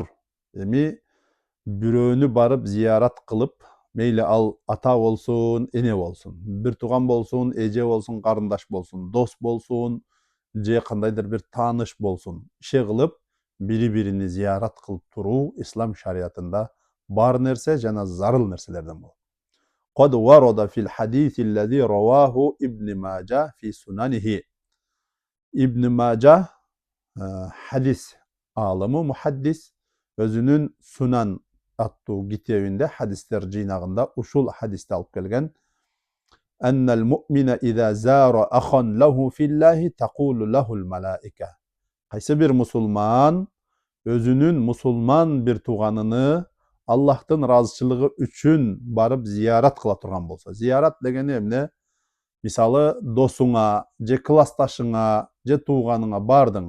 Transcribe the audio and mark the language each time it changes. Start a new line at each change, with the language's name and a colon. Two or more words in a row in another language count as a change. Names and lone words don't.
Kyrgyz: Эми бирөөнү барып зиярат кылып, мейли ал ата болсун, эне болсун, бир тууган болсун, эже болсун, карындаш болсун, дос болсун, же кандайдыр бир тааныш болсун, иши кылып бири-бирини зиярат кылып туруу ислам шариятында бар нерсе жана зарыл нерселерден болот.
Arabic: وقد ورد في الحديث الذي رواه ابن ماجه في سننه.
Kyrgyz: Ибн Мажа хадис алымы, мухаддис, өзүнүн Сунан аттуу китебинде, хадистер жыйнагында ушул хадисти алып келген.
Arabic: أن المؤمن إذا زار أخا له في الله تقول له الملائكة.
Kyrgyz: Кайсы бир мусулман өзүнүн мусулман бир тууганына Аллахтын ыраазычылыгы үчүн барып зиярат кыла турган болсо. Зиярат дегени эмне? Мисалы, досуңа, же классташыңа, же тууганыңа бардың.